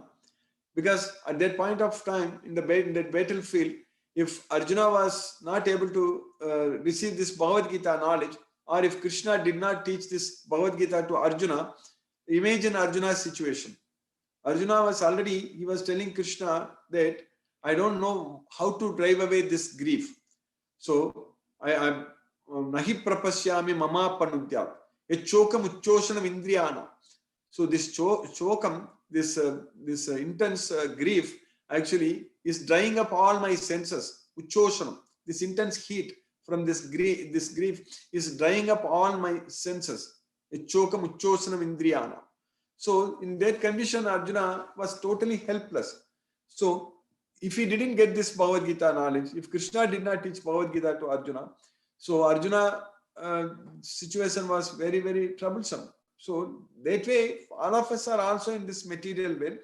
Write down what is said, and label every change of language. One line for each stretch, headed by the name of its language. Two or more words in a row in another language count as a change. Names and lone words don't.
English: Because at that point of time, in that battlefield, if Arjuna was not able to receive this Bhagavad Gita knowledge, or if Krishna did not teach this Bhagavad Gita to Arjuna, imagine Arjuna's situation. Arjuna was he was telling Krishna that I don't know how to drive away this grief. So I
Sanskrit: nahi prapasyami mama panudya. Chokam uchoshanam indriyana.
English: So this chokam, this intense grief actually is drying up all my senses. Uchoshanam, this intense heat from this grief is drying up all my senses.
Sanskrit: Chokam uchoshanam indriyana.
English: So in that condition, Arjuna was totally helpless. So if he didn't get this Bhagavad Gita knowledge, if Krishna did not teach Bhagavad Gita to Arjuna, so Arjuna situation was very, very troublesome. So that way, all of us are also in this material world.